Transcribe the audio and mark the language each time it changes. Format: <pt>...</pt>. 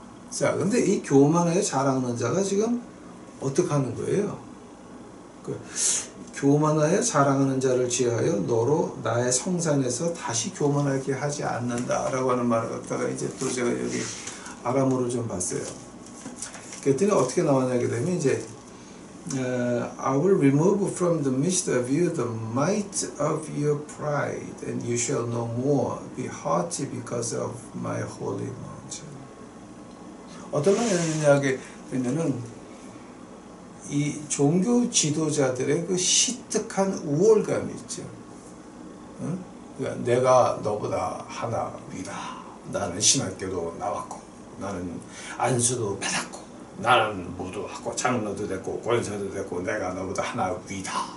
<ko>자, 근데 이 교만하여 자랑하는 자가 지금 어떻게 하는 거예요? 교만하여 자랑하는 자를 지하여 너로 나의 성산에서 다시 교만하게 하지 않는다 라고 하는 말을 갖다가 이제 또 제가 여기 아람어를 좀 봤어요. 그랬더니 어떻게 나왔냐게 되면 이제</ko> <en>I will remove from the midst of you the might of your pride, and you shall no more be haughty because of my holy mountain.</en> <ko>어떤 말이냐게 되면은 이 종교 지도자들의 그 시특한 우월감이 있죠. 응? 그러니까 내가 너보다 하나 위다. 나는 신학교도 나왔고, 나는 안수도 받았고, 나는 뭐도 하고, 장로도 됐고, 권사도 됐고, 내가 너보다 하나 위다.</ko>